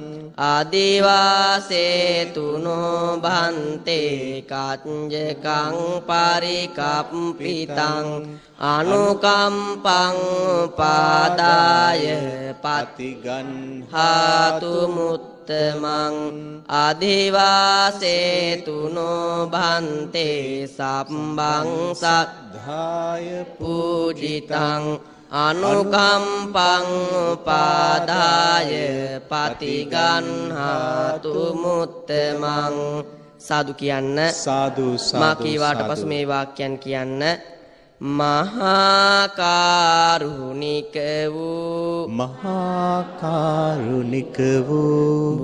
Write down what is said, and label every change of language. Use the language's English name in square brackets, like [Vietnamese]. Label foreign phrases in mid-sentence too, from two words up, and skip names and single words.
[Pali] අධිවාසේතුනෝ බන්තේ කච්ජකං පරිකම්පිතං අනුකම්පං උපාදාය පතිගන්හාතු මුත්තමං අධිවාසේතුනෝ බන්තේ සම්බං සද්ධාය පූජිතං අනුකම්පං උපාදාය පතිගන්හාතු මුත්තමං [Sinhala] සාදු කියන්න [Pali] සාදු [Sinhala] මා කීවාට පසු මේ වාක්‍යයන් කියන්න මහා කරුණික වූ